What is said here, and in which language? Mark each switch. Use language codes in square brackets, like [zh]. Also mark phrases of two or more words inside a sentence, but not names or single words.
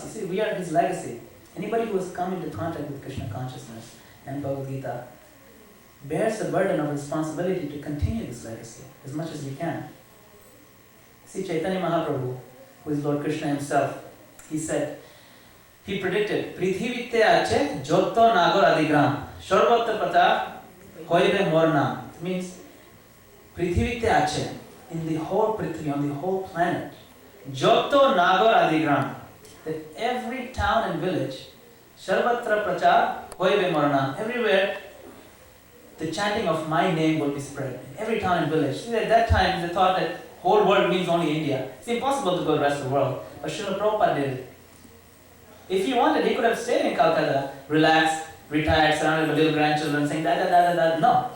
[en] You see, we are his legacy. Anybody who has come into contact with Krishna consciousness and Bhagavad-gita bears the burden of responsibility to continue this legacy as much as we can. See, Chaitanya Mahaprabhu, who is Lord Krishna himself, he predicted, [bn] পৃথিবীতে আছে যত নগর আদিগ্রাম, সর্বত্র পাতা হইবে মোরনা. [en] It means [bn] পৃথিবীতে আছে, [en] in the whole prithvi, on the whole planet. [bn] যত নগর আদিগ্রাম. [en] That every town and village, [bn] সর্বত্র প্রচার হইবে মোরনা. [en] Everywhere the chanting of my name will be spread. In every town and village. See, at that time they thought that whole world means only India. It's impossible to go to the rest of the world. But Srila Prabhupada did it. If he wanted, he could have stayed in Calcutta, relaxed, retired, surrounded by little grandchildren, saying da da da da da. No.